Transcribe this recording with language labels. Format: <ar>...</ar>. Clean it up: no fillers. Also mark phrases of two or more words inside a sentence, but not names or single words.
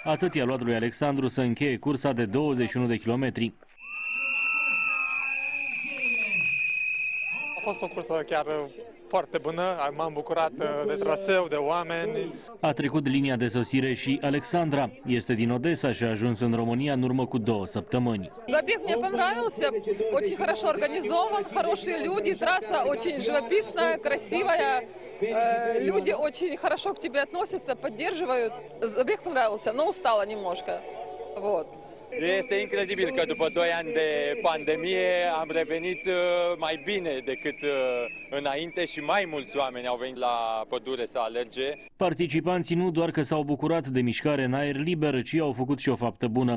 <ro>Atât i-a luat lui Alexandru să încheie cursa de 21 de kilometri. A fost o cursă chiar foarte bună, m-am bucurat de traseu, de oameni. A trecut linia de sosire și Alexandra. Este din Odessa și a ajuns în România în urmă cu 2 săptămâni.</ro> <ru>Забег мне понравился, очень хорошо организован, хорошие люди, трасса очень живописная, красивая. Люди очень хорошо к тебе относятся, поддерживают. Забег понравился, но устала немножко. Вот.</ru> <ro>Este incredibil că după 2 ani de pandemie am revenit mai bine decât înainte și mai mulți oameni au venit la pădure să alerge. Participanții nu doar că s-au bucurat de mișcare în aer liber, ci au făcut și o faptă bună.</ro>